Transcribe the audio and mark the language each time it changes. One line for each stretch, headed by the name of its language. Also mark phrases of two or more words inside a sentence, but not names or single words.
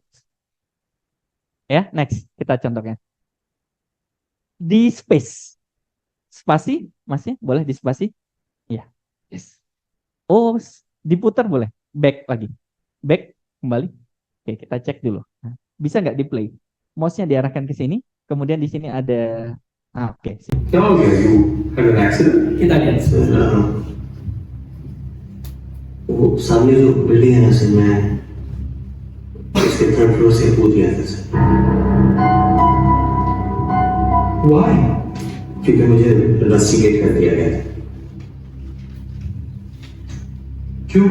Indonesian: Ya, next. Kita contohnya. Di space. Spasi, masih boleh di spasi? Ya. Yes. Oh, diputar boleh. Back lagi. Back, kembali. Oke, kita cek dulu. Nah, bisa nggak di play? Mouse-nya diarahkan ke sini. Kemudian di sini ada... oke.
Hindi: क्या हो गया
English: you had an accident
Indonesian: kita lihat sebentar.
Hindi: वो सामने जो बिल्डिंग है ना सर मैं उसके
English: third floor
Hindi: से कूद गया था सर
English: Why?
Hindi: क्योंकि मुझे रस्टिकेट कर दिया गया था क्यों?